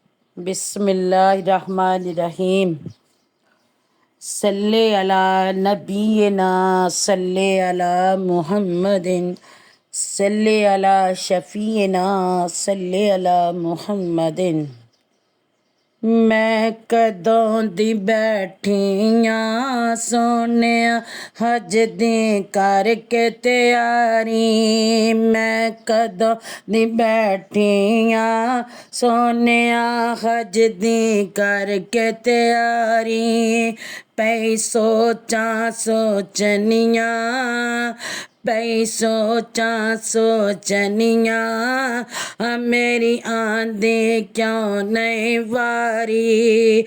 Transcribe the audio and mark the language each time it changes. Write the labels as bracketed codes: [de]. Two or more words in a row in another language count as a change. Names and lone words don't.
[ar] بسم الله الرحمن الرحيم. صلِّ على نبينا صلِّ على محمدٍ صلِّ على شفيعنا صلِّ على محمدٍ. [pa] ਮੈਂ ਕਦੋਂ ਦੀ ਬੈਠੀ ਆਂ ਸੋਹਣਿਆ ਹਜ ਦੀ ਕਰਕੇ ਤਿਆਰੀ। ਮੈਂ ਕਦੋਂ ਦੀ ਬੈਠੀ ਆਂ ਸੋਹਣਿਆ ਹਜ ਦੀ ਕਰਕੇ ਤਿਆਰੀ। ਪਈ ਸੋਚਾਂ ਸੋਚਨੀਆਂ ਪਈ ਸੋਚਾਂ ਸੋਚਨੀਆਂ ਮੇਰੀ ਆਂਦੀ ਕਿਉਂ ਨਹੀਂ ਵਾਰੀ।